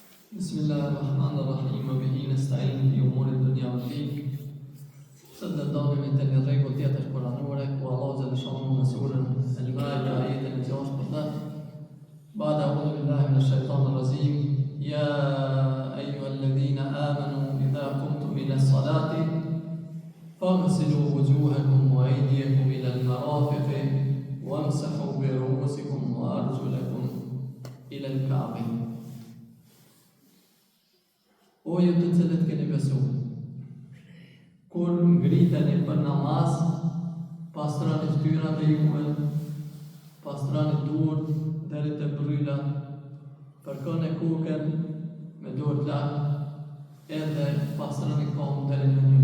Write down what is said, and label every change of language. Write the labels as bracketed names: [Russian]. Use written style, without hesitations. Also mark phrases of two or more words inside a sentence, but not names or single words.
[Arabic] بسم الله الرحمن الرحيم وبه نستعين في أمور الدنيا والدين. [Albanian] Sot do dalim te një rregull tjetër kuranore ku Allah [Arabic] جل شأنه [Albanian] në surën Al-Maida ajetin e 6 po thot: [Arabic] "بعد أعوذ بالله من الشيطان الرجيم يا أيها الذين آمنوا إذا قمتم إلى الصلاة فاغسلوا وجوهكم وأيديكم إلى المرافق وامسحوا برءوسكم وأرجلكم إلى الكعبين." [Albanian] O ju të cilët keni besu, kur ngriteni për namaz, pastroni fytyrat e juve, pastroni duart deri te brylat, përkoni kokën me duart larg, edhe pastroni kohën deri në njëri.